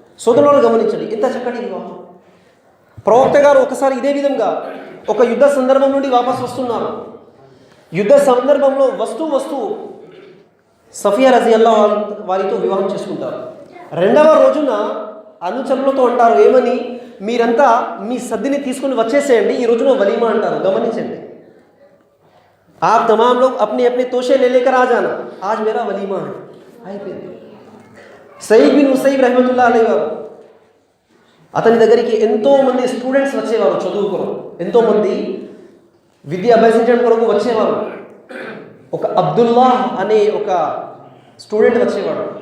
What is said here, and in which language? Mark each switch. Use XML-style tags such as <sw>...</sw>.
<te>సోదరులను గమనించండి, ఎంత చక్కటి వివాహం. ప్రవక్త గారు ఒకసారి ఇదే విధంగా ఒక యుద్ధ సందర్భం నుండి వాపసు వస్తున్నారు. యుద్ధ సందర్భంలో వస్తూ సఫియా రజియల్లాహు వారితో వివాహం చేసుకుంటారు. 2వ రోజున అనుచరులతో అంటారు, ఏమని? మీరంతా మీ సద్దిని తీసుకుని వచ్చేసేయండి, ఈ రోజున వలీమా అంటారు. గమనించండి,</te> <hi>आप तमाम लोग अपने अपने तोशे ले लेकर आ जाना, आज मेरा वलीमा है.</hi> <te>అయిపోయింది. సయీద్ బిన్ ముసయ్యిబ్ రహమతుల్లాహి అలైహి వారు, అతని దగ్గరికి ఎంతోమంది స్టూడెంట్స్ వచ్చేవారు, చదువుకోరు, ఎంతోమంది విద్య అభ్యసించడం కొరకు వచ్చేవారు. ఒక అబ్దుల్లా అనే ఒక స్టూడెంట్ వచ్చేవాడు.</te>